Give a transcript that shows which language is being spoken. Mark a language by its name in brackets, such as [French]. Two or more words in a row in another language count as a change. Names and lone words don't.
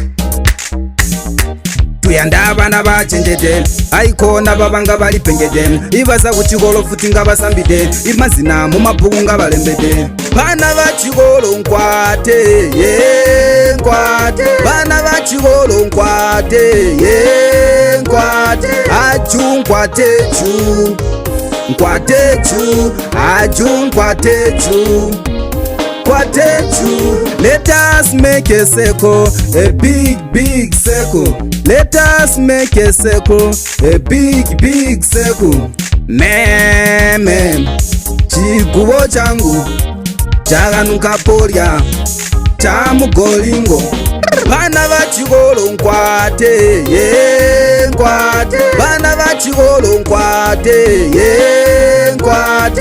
[Bemba] Tuyanda bana bachenjete aikona babanga bali pengede ibaza kuchigolo futi ngabasambide imazina mu mabhuku ngabalembede bana bachigolo nkwate ye nkwate bana bachigolo nkwate ye nkwate aju nkwate chu nkwate chu aju nkwate chu nkwate chu. [English] Let us make a circle, a big circle. Let us make a circle, a big circle. [Bemba] Meme, chikubo changu chaganuka polya chamugolingo. Bana bachigolo nkwate, ye nkwate. Bana bachigolo nkwate, ye nkwate.